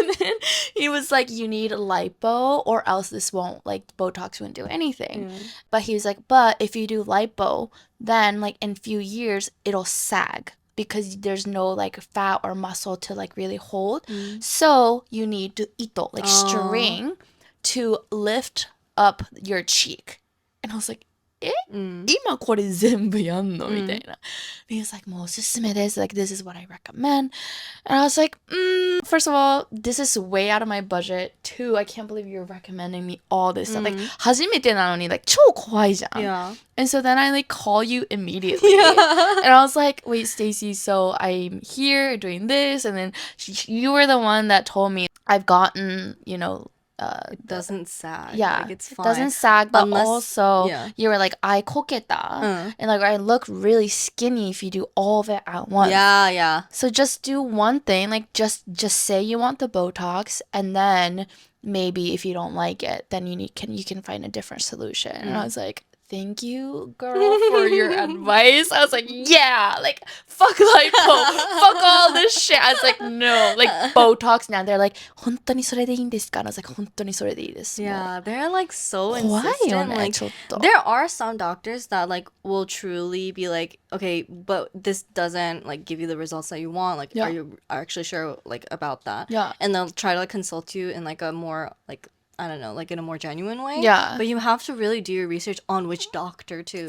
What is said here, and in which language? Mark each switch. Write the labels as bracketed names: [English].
[English] And then he was like, you need lipo or else this won't, like, Botox won't do anything. But he was like, but if you do lipo, then, like, in a few years, it'll sag because there's no, like, fat or muscle to, like, really hold. So you need to ito, like, string to lift up your cheek. And I was like, [Japanese] 今これ全部やんのみたいな。 [English] He was like, [Japanese] もうおすすめです。 [English] Like, this is what I recommend. And I was like, first of all, this is way out of my budget. Two, I can't believe you're recommending me all this stuff. Like, [Japanese] 初めてなのに、 [English] like, [Japanese] 超怖いじゃん。 [English] Yeah. And so then I, like, call you immediately. And I was like, wait, Stacey, so I'm here doing this. And then you were the one that told me I've gotten, It doesn't sag. yeah, Like, it's it fine. doesn't sag, but Unless, also yeah. you were like, I koketa, Uh, and like I look really skinny if you do all of it at once. yeah, yeah. So just do one thing, like just say you want the Botox, and then maybe if you don't like it, then you can find a different solution. And I was like, thank you, girl, for your advice. I was like, yeah, like fuck lipo, fuck all this shit. I was like, no, like Botox now. They're like, [Japanese] 本当にそれでいいんですか? [English] And I was like, [Japanese] 本当にそれでいいです. [English] Yeah, they're like so [Japanese] 怖いよ [English] insistent. [Japanese] ね、 [English] Like, [Japanese] ちょっと。 [English] there are some doctors that like will truly be like, okay, but this doesn't like give you the results that you want. Like, Yeah. are you actually sure like about that? Yeah. And they'll try to like consult you in like a more like, I don't know, like in a more genuine way. Yeah. But you have to really do your research on which doctor too.